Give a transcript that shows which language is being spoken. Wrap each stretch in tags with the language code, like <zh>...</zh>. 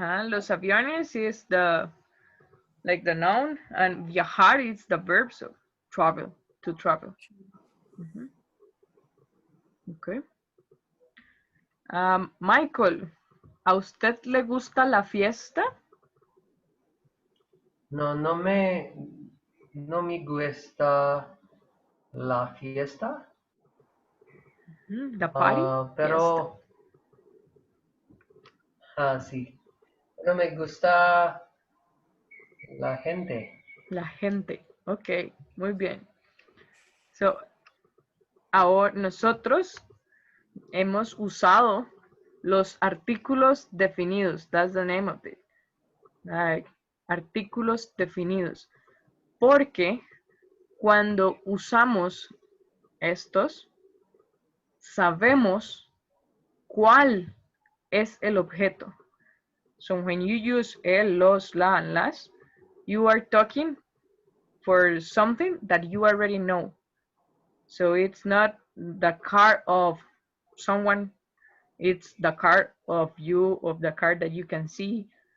<en>los aviones is the, like, the noun, and viajar is the verb, so travel, to travel. Okay.</en> <es>Michael, ¿a usted le gusta la fiesta? No, no me No me gusta la fiesta.</es> <en>The party, fiesta.</en> <es>Pero, sí. No me gusta la gente. La gente. Ok, muy bien. So, ahora nosotros hemos usado los artículos definidos.</es> <en>That's the name of it.</en> <es>Like, artículos definidos. Porque cuando usamos estos, sabemos cuál es el objeto.</es> <en>So when you use el, los, la, and las, you are talking for something that you already know. So it's not the car of someone, it's the car of you, of the car that you can see.</en>